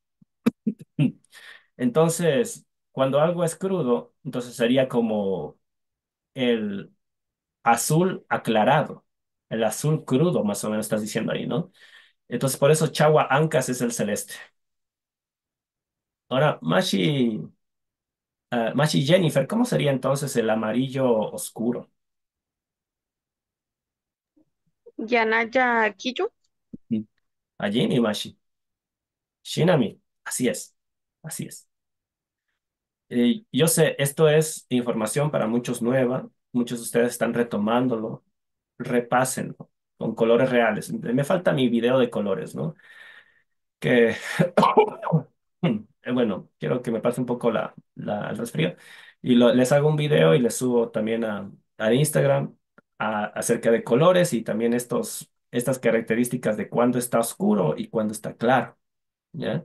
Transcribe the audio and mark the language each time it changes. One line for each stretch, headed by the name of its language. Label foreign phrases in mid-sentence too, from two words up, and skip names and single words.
Spanish: Entonces, cuando algo es crudo, entonces sería como el azul aclarado, el azul crudo, más o menos estás diciendo ahí, ¿no? Entonces, por eso
Quechua: Chagua Ancas
Spanish: es el celeste. Ahora, Mashi Jennifer, ¿cómo sería entonces el amarillo oscuro?
Quechua: yanaya quillu. Mm. Allí mi Mashi. Shinami.
Spanish: Así es. Así es. Yo sé, esto es información para muchos nueva. Muchos de ustedes están retomándolo. Repásenlo con colores reales. Me falta mi video de colores, ¿no? Que, bueno, quiero que me pase un poco el resfrío y les hago un video y les subo también a Instagram acerca de colores y también estas características de cuándo está oscuro y cuándo está claro, ¿ya?